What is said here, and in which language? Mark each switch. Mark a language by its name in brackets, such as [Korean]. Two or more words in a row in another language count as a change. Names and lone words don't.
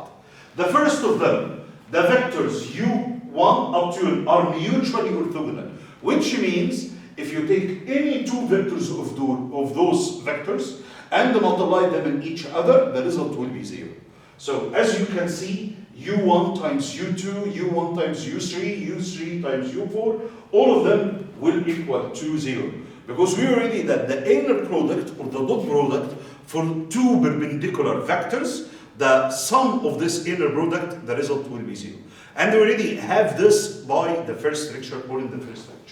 [English] The first of them, the vectors U1 up to n are mutually orthogonal, which means if you take any two vectors of those vectors and multiply them in each other, the result will be 0. So as you can see, U1 times U2, U1 times U3, U3 times U4, all of them will equal to 0. Because we already that the inner product or the dot product for two perpendicular vectors, the sum of this inner product, the result will be 0. And we already have this by the first lecture or in the first lecture.